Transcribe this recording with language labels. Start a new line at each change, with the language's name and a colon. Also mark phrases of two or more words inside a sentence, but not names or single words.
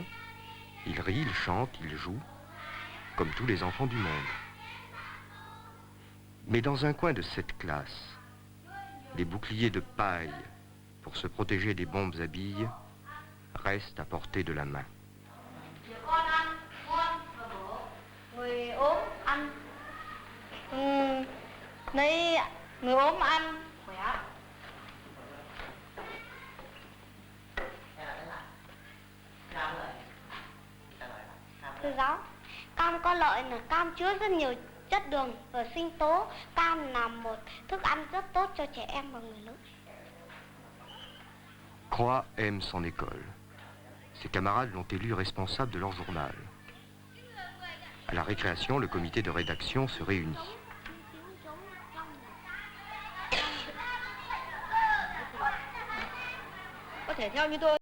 French: Ils rient, ils chantent, ils jouent, comme tous les enfants du monde. Mais dans un coin de cette classe, des boucliers de paille pour se protéger des bombes à billes restent à portée de la main.
Vietnamese: Người ốm ăn lấy người ốm ăn khỏe. Thưa giáo, cam có lợi là cam chứa rất nhiều chất đường và sinh tố. Cam là một thức ăn rất tốt cho trẻ em và người lớn.
French: Croix aime son école. Ses camarades l'ont élu responsable de leur journal. À la récréation, le comité de rédaction se réunit.
Vietnamese: Có thể theo như tôi